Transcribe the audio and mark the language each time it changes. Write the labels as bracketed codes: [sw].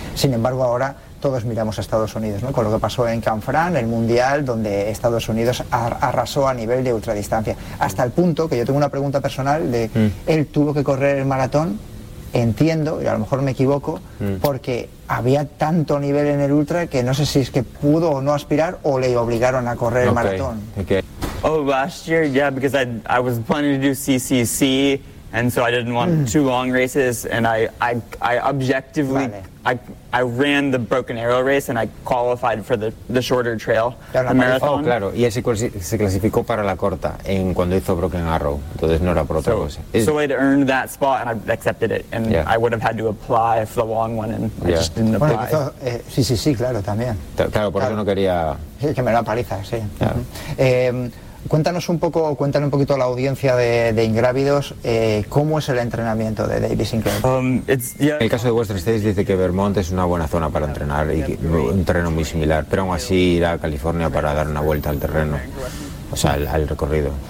[es] Sin embargo, ahora todos miramos a Estados Unidos, ¿no? Con lo que pasó en Canfrán, el Mundial, donde Estados Unidos arrasó a nivel de ultradistancia. Hasta el punto que yo tengo una pregunta personal de él tuvo que correr el maratón, entiendo, y a lo mejor me equivoco, porque había tanto nivel en el ultra que no sé si es que pudo o no aspirar o le obligaron a correr el maratón. [en] Okay. Oh, last year, yeah, because I was planning to do CCC. And so I didn't want too long races, and I objectively, vale. I ran the Broken Arrow race, and I qualified for the shorter trail, the marathon. [es] Oh, claro, y se clasificó para la corta en cuando hizo Broken Arrow, entonces no era por otra cosa. [en] So I'd earned that spot, and I accepted it, and yeah. I would have had to apply for the long one, and yeah. I just didn't apply. [es] Bueno, hizo, sí, claro, también. Claro, por claro. Eso no quería... Sí, que me da paliza, sí. Claro. Cuéntanos un poco, cuéntale un poquito a la audiencia de Ingrávidos, ¿cómo es el entrenamiento de David Sinclair? En el caso de Western States dice que Vermont es una buena zona para entrenar y un terreno muy similar, pero aún así ir a California para dar una vuelta al terreno, o sea, al recorrido.